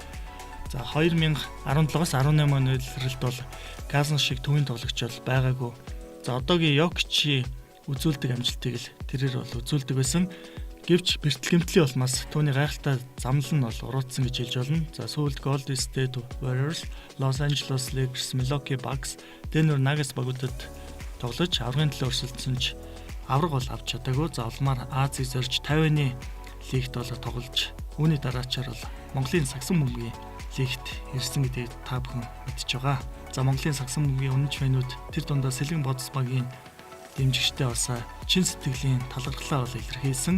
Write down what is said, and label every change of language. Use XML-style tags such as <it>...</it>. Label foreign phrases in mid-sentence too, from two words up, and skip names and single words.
<mn>За 2017-аас 18 оны улиралд бол Cousins шиг төвийн тоглогч бол байгаагүй. За одоогийн Jokic үзүүлдэг амжилтыг л тэрээр бол үзүүлдэг байсан. Гэвч бэртгэлэмтлийн улмаас түүний гайхалтай замлал нь бол уруутсан гэж хэлж болно. За сүүлд Golden State Warriors, Los Angeles Lakers, Milwaukee Bucks, Denver Nuggets багуудад тоглож аврагын төлөө өрсөлдсөн ч авраг бол авч чадаагүй. За улмаар Азийг зорж 50-ны лигт бол тоглож үүний дараачаар бол Монголын сагсан бөмбөгийн лигт ирсэн гэдгийг та бүхэн мэдж байгаа. За Монголын сагсан бөмбөгийн үнэнч фэнүүд тэр дундаа Сэлэн Бодос багийн дэмжигчтэй бас чин сэтгэлийн талархлаа бол илэрхийлсэн.</mn>